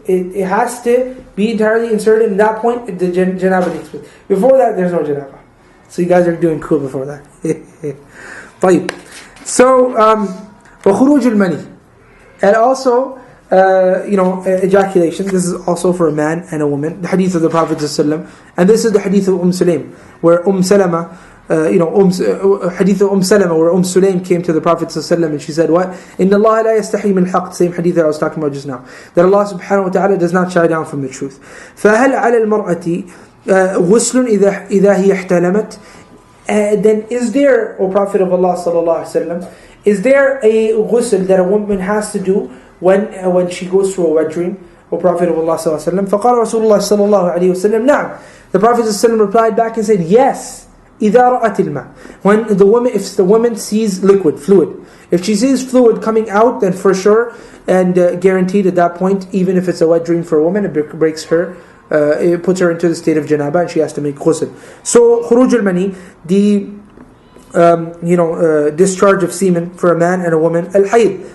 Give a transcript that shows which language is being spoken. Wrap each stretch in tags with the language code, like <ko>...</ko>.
<en>It has to be entirely inserted, and at that point, the janaba takes place. Before that, there's no janaba. So you guys are doing cool before that.</en> <ar>طيب.</ar> <en>So,</en> <ar>وخروج المني.</ar> <en>And also, ejaculation. This is also for a man and a woman. The hadith of the Prophet ﷺ. And this is the hadith of Sulaim, where Salama, hadith of Salama, where Sulaim came to the Prophet ﷺ and she said, what?</en> <ar>إِنَّ اللَّهَ لَا يَسْتَحِي مِنْ الْحَقِّ.</ar> <en>Same hadith that I was talking about just now. That Allah subhanahu wa ta'ala does not shy down from the truth.</en> <ar>فَهَلْ عَلَى الْمَرْأَةِ غُسْلٌ إِذَا هِيَ احْتَلَمَتْ.</ar> <en>Then is there, O Prophet of Allah sallallahu alaihi wasallam, is there a ghusl that a woman has to do when she goes through a wet dream? O Prophet of Allah sallallahu alaihi wasallam.</en> <ar>فقال رسول الله صلى الله عليه وسلم نعم.</ar> <en>The Prophet ﷺ replied back and said, yes.</en> <ar>إذا رأت الماء.</ar> <en>If the woman sees fluid. If she sees fluid coming out, then for sure and guaranteed at that point, even if it's a wet dream for a woman, it breaks her. It puts her into the state of janaba, and she has to make ghusl. So khuruj al-mani, the discharge of semen for a man and a woman. Al-hayd.</en>